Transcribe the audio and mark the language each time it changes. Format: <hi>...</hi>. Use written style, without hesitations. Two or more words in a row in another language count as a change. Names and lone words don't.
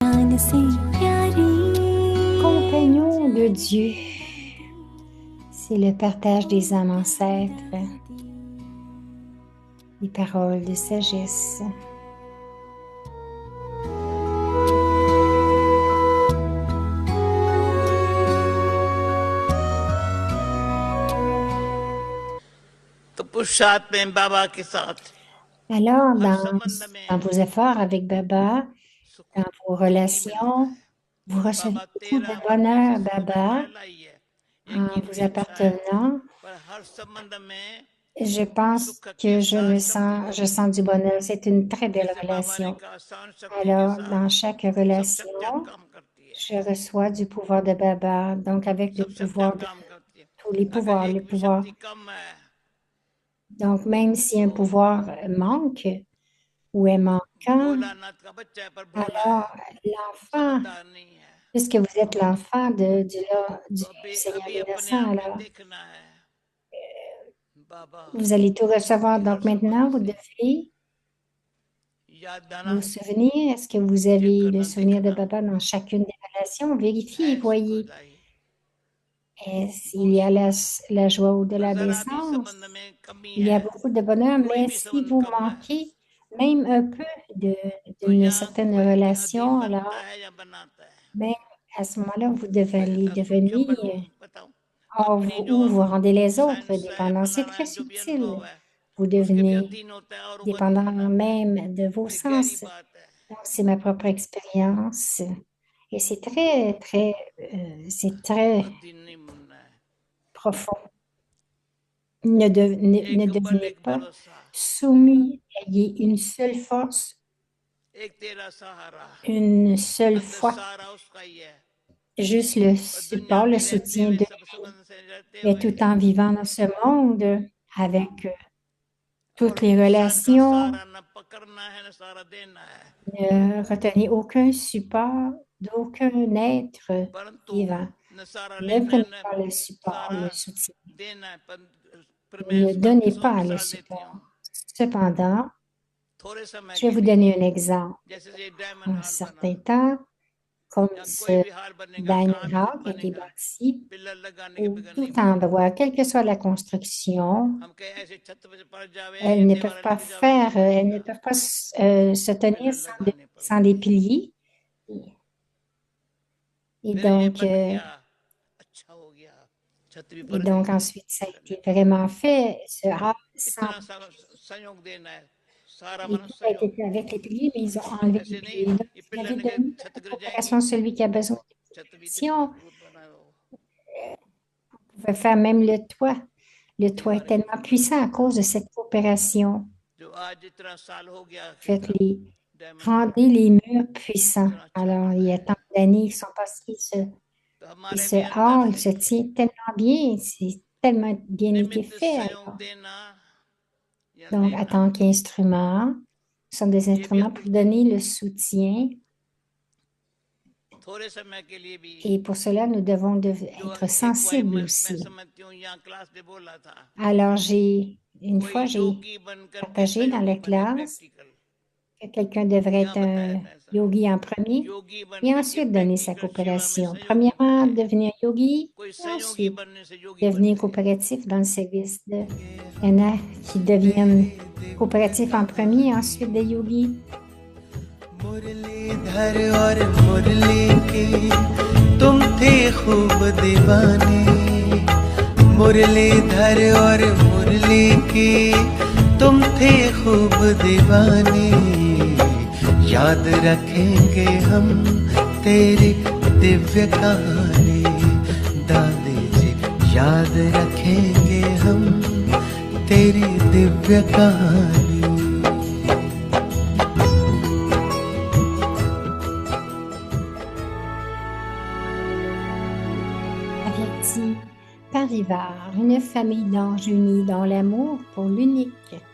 <fr>Compagnon de Dieu, c'est le partage des âmes ancêtres, les paroles de sagesse.</fr> <hi>तो पुरुषार्थ में बाबा के साथ</hi> <fr>Alors,</fr> <hi>हर</hi> <fr>dans</fr> <hi>संबंध में</hi> <fr>vos efforts avec Baba,</fr> <hi>सुख</hi> <fr>dans vos</fr> <hi>शांति मिलता</hi> <fr>relations,</fr> <hi>है।</hi> <fr>vous recevez</fr> <hi>बाबा</hi> <fr>beaucoup de 13 bonheur,</fr> <hi>ऐसी सूरत</hi> <fr>Baba,</fr> <hi>फैलाई है, एक</hi> <fr>en</fr> <hi>ही</hi> <fr>vous</fr> <hi>अपेक्षा है,</hi> <fr>appartenant.</fr> <hi>पर हर संबंध में</hi> <fr>Je pense</fr> <hi>सुख की</hi> <fr>que</fr> <hi>सार</hi> <fr>je</fr> <hi>शक्ति</hi> <fr>sens du</fr> <hi>होती है।</hi> <fr>bonheur. C'est une très belle</fr> <hi>जैसे बाबा ने</hi> <fr>relation.</fr> <hi>कहा सहन शक्ति के</hi> <fr>Alors,</fr> <hi>साथ</hi> <fr>dans chaque</fr> <hi>सब शक्तियां</hi> <fr>relation,</fr> <hi>काम करती है,</hi> <fr>je reçois du pouvoir de Baba. Donc, avec le</fr> <hi>सब शक्तियां</hi> <fr>pouvoir de</fr> <hi>काम करती है।</hi> <fr>tous les</fr> <hi>अगर</hi> <fr>pouvoirs, le</fr> <hi>एक भी</hi> <fr>pouvoir.</fr> <hi>शक्ति कम है</hi> <fr>Donc, même si un</fr> <hi>तो</hi> <fr>pouvoir manque ou est manquant,</fr> <hi>भोलानाथ का बच्चा है पर भोला</hi> <fr>alors</fr> <hi>है,</hi> <fr>l'enfant,</fr> <hi>समझदार नहीं है।</hi> <fr>puisque vous êtes l'enfant du</fr> <hi>तो अभी</hi> <fr>Seigneur</fr> <hi>अभी अपने</hi> <fr>innocent,</fr> <hi>आप में</hi> <fr>alors</fr> <hi>देखना है बाबा</hi> <fr>vous allez tout recevoir.</fr> <hi>की हर</hi> <fr>Donc, maintenant,</fr> <hi>संबंध</hi> <fr>vous</fr> <hi>से</hi> <fr>devez</fr> <hi>याद दाना</hi> <fr>vous souvenir. Est-ce que vous</fr> <hi>चेक</hi> <fr>avez le</fr> <hi>करना</hi> <fr>souvenir de</fr> <hi>देखना</hi> <fr>Baba dans chacune des relations? Vérifiez et</fr> <hi>है</hi> <fr>voyez.</fr> <hi>सुखदाई</hi> <fr>S'il y a la joie</fr> <hi>तो</hi> <fr>au-delà des</fr> <hi>जरा भी</hi> <fr>sens,</fr> <hi>संबंध में कमी</hi> <fr>il y</fr> <hi>है,</hi> <fr>a beaucoup de bonheur,</fr> <hi>कोई</hi> <fr>mais</fr> <hi>भी</hi> <fr>si</fr> <hi>संबंध</hi> <fr>vous</fr> <hi>कम है</hi> <fr>manquez même un peu</fr> <hi>तो</hi> <fr>d'une</fr> <hi>यहाँ</hi> <fr>certaine</fr> <hi>कोई के अधीन</hi> <fr>relation,</fr> <hi>बनता</hi> <fr>alors</fr> <hi>है या बनाता है।</hi> <fr>même à ce moment-là, vous devez les</fr> <hi>असुख क्यों</hi> <fr>devenir</fr> <hi>बनूं बताओ, अपनी जो</hi> <fr>ou vous rendez les autres</fr> <hi>साइंस है</hi> <fr>dépendants. C'est très</fr> <hi>प्राणायाम जो भी</hi> <fr>subtil.</fr> <hi>अनुभव है</hi> <fr>Vous</fr> <hi>उसके भी</hi> <fr>devenez</fr> <hi>अधीन होता है और वो अधीन</hi> <fr>dépendant</fr> <hi>बनाता है।</hi> <fr>même de vos</fr> <hi>ये गहरी</hi> <fr>sens.</fr> <hi>बात है।</hi> <fr>Donc, c'est ma propre expérience. Et c'est très</fr> <hi>अधीन नहीं बनना है,</hi> <fr>profond. Ne</fr> <hi>एक बल</hi> <fr>devenez</fr> <hi>एक</hi> <fr>pas</fr> <hi>भरोसा,</hi> <fr>soumis. Ayez une seule force,</fr> <hi>एक तेरा सहारा,</hi> <fr>une seule</fr> <hi>अंदर</hi> <fr>foi.</fr> <hi>सारा उसका ही है।</hi> <fr>Juste le</fr> <hi>और दुनिया</hi> <fr>support, le</fr> <hi>में रहते</hi> <fr>soutien</fr> <hi>हुए</hi> <fr>de</fr> <hi>सब संबंध से रहते</hi> <fr>mais</fr> <hi>हुए</hi> <fr>tout en vivant dans ce monde avec</fr> <hi>और</hi> <fr>toutes les</fr> <hi>पुरुषार्थ का</hi> <fr>relations,</fr> <hi>सहारा न पकड़ना है न सहारा देना है,</hi> <fr>ne retenez aucun support d'aucun être</fr> <hi>परंतु</hi> <fr>vivant.</fr> <hi>न सहारा</hi> <fr>Ne</fr> <hi>लेना है</hi> <fr>prenez</fr> <hi>न</hi> <fr>pas le support,</fr> <hi>सहारा</hi> <fr>le soutien.</fr> <hi>देना है। पर मैं</hi> <fr>Ne donnez</fr> <hi>इसको</hi> <fr>pas le</fr> <hi>मिसाल देती हूँ,</hi> <fr>support. Cependant,</fr> <hi>थोड़े समय</hi> <fr>je vais</fr> <hi>के</hi> <fr>vous</fr> <hi>लिए,</hi> <fr>donner un exemple.</fr> <hi>जैसे ये डायमंड</hi> <fr>Un</fr> <hi>हाल बना</hi> <fr>certain temps, comme</fr> <hi>या कोई</hi> <fr>ce</fr> <hi>भी हाल बनेगा, कहाँ</hi> <fr>Diamond</fr> <hi>भी</hi> <fr>Hall qui a été</fr> <hi>बनेगा,</hi> <fr>bâti,</fr> <hi>पिलर लगाने के</hi> <fr>ou</fr> <hi>बगैर नहीं</hi> <fr>tout</fr> <hi>बनेगा।</hi> <fr>endroit, quelle que soit la construction,</fr> <hi>हम कहीं ऐसे छत पे पड़ जावे</hi> <fr>elles</fr> <hi>या</hi> <fr>ne peuvent</fr> <hi>दीवार</hi> <fr>pas</fr> <hi>लग जावे नहीं</hi> <fr>elles ne</fr> <hi>बनेगा,</hi> <fr>peuvent pas se tenir</fr> <hi>पिलर लगाने</hi> <fr>sans des</fr> <hi>पड़ेंगे।</hi> <fr>piliers. Et</fr> <hi>फिर ये</hi> <fr>donc,</fr> <hi>बन गया, अच्छा हो गया, छत भी</hi> <fr>et</fr> <hi>पड़</hi> <fr>donc</fr> <hi>गई,</hi> <fr>ensuite, ça a été vraiment fait, ce hall sans</fr> <hi>इतना संयोग देना है, सारा</hi> <fr>et</fr> <hi>बना</hi> <fr>tout a été</fr> <hi>संयोग।</hi> <fr>fait avec les piliers, mais ils ont enlevé les</fr> <hi>ऐसे नहीं</hi> <fr>piliers. Donc,</fr> <hi>ये</hi> <fr>vous</fr> <hi>पिलर</hi> <fr>avez</fr> <hi>लगे</hi> <fr>donné</fr> <hi>छत</hi> <fr>la</fr> <hi>गिर</hi> <fr>coopération</fr> <hi>जाएगी,</hi> <fr>à celui qui a besoin de</fr> <hi>छत भी इतनी</hi> <fr>protection.</fr> <hi>मजबूत बनाओ,</hi> <fr>Vous pouvez faire même le toit. Le toit est</fr> <hi>दीवार गिर</hi> <fr>tellement</fr> <hi>नहीं</hi> <fr>puissant à</fr> <hi>सकता।</hi> <fr>cause de cette coopération.</fr> <hi>जो आज इतना साल हो गया कि डायमंड</hi> <fr>Rendez les murs puissants.</fr> <hi>इतना अच्छा</hi> <fr>Alors, il</fr> <hi>बना</hi> <fr>y a</fr> <hi>है,</hi> <fr>tant d'années qui sont passées,</fr> <hi>तो</hi> <fr>et</fr> <hi>हमारे</hi> <fr>ce</fr> <hi>भी अंदर</hi> <fr>hall</fr> <hi>से</hi> <fr>se tient tellement bien, c'est tellement bien été</fr> <hi>निमित्त</hi> <fr>fait.</fr> <hi>संयोग</hi> <fr>Alors.</fr> <hi>देना या</hi> <fr>Donc, en</fr> <hi>लेना,</hi> <fr>tant qu'instrument, ce sont des</fr> <hi>ये भी</hi> <fr>instruments pour</fr> <hi>अद्भुत है।</hi> <fr>donner le soutien.</fr> <hi>थोड़े समय के लिए भी</hi> <fr>Et pour cela, nous devons</fr> <hi>जो</hi> <fr>être</fr> <hi>एक बार</hi> <fr>sensibles</fr> <hi>मैं</hi> <fr>aussi.</fr> <hi>समझती हूँ, यहाँ क्लास में बोला था,</hi> <fr>Alors, une</fr> <hi>कोई</hi> <fr>fois, j'ai</fr> <hi>योगी बन करके</hi> <fr>partagé dans</fr> <hi>सहयोगी</hi> <fr>la</fr> <hi>बने,</hi> <fr>classe</fr> <hi>प्रैक्टिकल,</hi> <fr>que quelqu'un devrait</fr> <hi>यहाँ</hi> <fr>être</fr> <hi>बताया</hi> <fr>un</fr> <hi>था ऐसा,</hi> <fr>yogi en premier</fr> <hi>योगी बन</hi> <fr>et</fr> <hi>करके</hi> <fr>ensuite donner sa</fr> <hi>प्रैक्टिकल सेवा में</hi> <fr>coopération.</fr> <hi>सहयोगी</hi> <fr>Premièrement,</fr> <hi>बने,</hi> <fr>devenir yogi</fr> <hi>कोई</hi> <fr>et</fr> <hi>सहयोगी</hi> <fr>ensuite</fr> <hi>बनने से योगी बन</hi> <fr>devenir</fr> <hi>गए।</hi> <fr>coopératif dans le service. Il y en a qui deviennent coopératifs en premier et ensuite des yogis.</fr> <hi>मुरलीधर और मुरली के तुम थे खूब दीवाने, मुरलीधर और मुरली के तुम थे खूब दीवाने, याद रखेंगे हम तेरी दिव्य कहानी, दादी जी याद रखेंगे हम तेरी दिव्य कहानी।</hi> <fr>Averti par Rivard, une famille d'anges unis dans l'amour pour l'unique.</fr>